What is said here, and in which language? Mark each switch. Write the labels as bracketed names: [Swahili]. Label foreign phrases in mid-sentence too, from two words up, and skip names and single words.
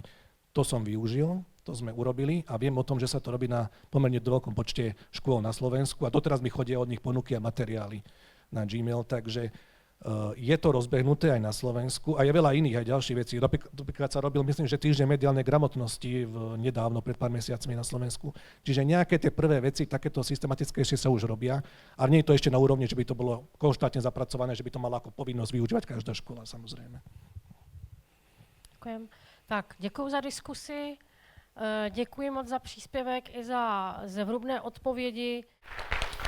[Slovak] To som využil, to sme urobili a viem o tom, že sa to robí na pomerne veľkom počte škôl na Slovensku a doteraz mi chodia od nich ponuky a materiály na Gmail, takže je to rozbehnuté aj na Slovensku a je veľa iných aj ďalších vecí. Napríklad sa robil, myslím, že týždeň mediálnej gramotnosti nedávno, pred pár mesiacmi na Slovensku. Čiže nejaké tie prvé veci, takéto systematickejšie sa už robia, ale nie je to ešte na úrovni, že by to bolo konštantne zapracované, že by to mala ako povinnosť využívať každá škola, samozrejme. [Czech] Děkujem. Tak, děkuji za diskusi, děkuji moc za příspěvek i za zevrubné odpovědi.